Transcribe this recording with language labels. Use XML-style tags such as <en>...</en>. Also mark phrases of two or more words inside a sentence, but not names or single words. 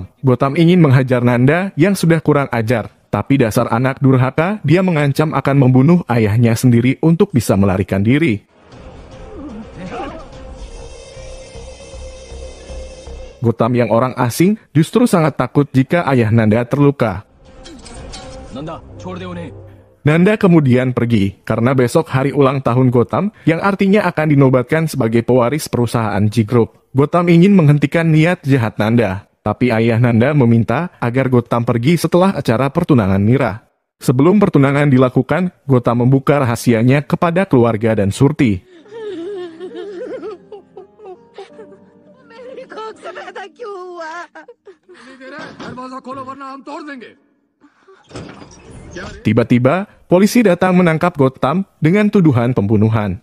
<id>Gotham ingin menghajar Nanda yang sudah kurang ajar. Tapi dasar anak durhaka, dia mengancam akan membunuh ayahnya sendiri untuk bisa melarikan diri. Gotham yang orang asing justru sangat takut jika ayah Nanda terluka.</id> <hi>नंदा छोड़ दे उन्हें।</hi> <id>Nanda kemudian pergi, karena besok hari ulang tahun Gotham, yang artinya akan dinobatkan sebagai pewaris perusahaan G-Group. Gotham ingin menghentikan niat jahat Nanda, tapi ayah Nanda meminta agar Gotham pergi setelah acara pertunangan Mira. Sebelum pertunangan dilakukan, Gotham membuka rahasianya kepada keluarga dan Surti.</id> <hi>दरवाजा खोलो वरना हम तोड़ देंगे।</hi> <id>Tiba-tiba, polisi datang menangkap Gotham dengan tuduhan pembunuhan.</id>